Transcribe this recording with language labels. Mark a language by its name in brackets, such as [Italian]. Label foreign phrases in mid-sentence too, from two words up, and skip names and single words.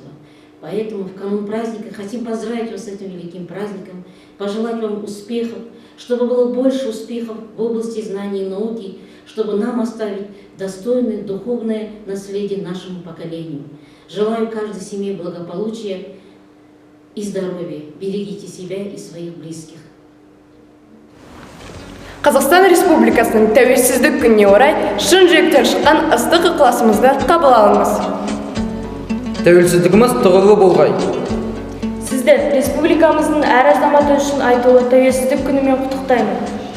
[Russian] Поэтому в канун праздника хотим поздравить вас с этим великим праздником, пожелать вам успехов, чтобы было больше успехов в области знаний и науки, чтобы нам оставить достойное духовное наследие нашему поколению. Желаю каждой семье благополучия и здоровья. Берегите себя и своих близких. [Kazakh] Қазақстан Республикасының тәуелсіздік күніне орай шын жүректен шыққан ыстық ықыласымызды қабыл алыңыз. Тәуелсіздігіміз тұғырлы болғай. Сізді республикамыздың әр азаматы үшін айтулы тәуелсіздік күнімен құттықтаймын.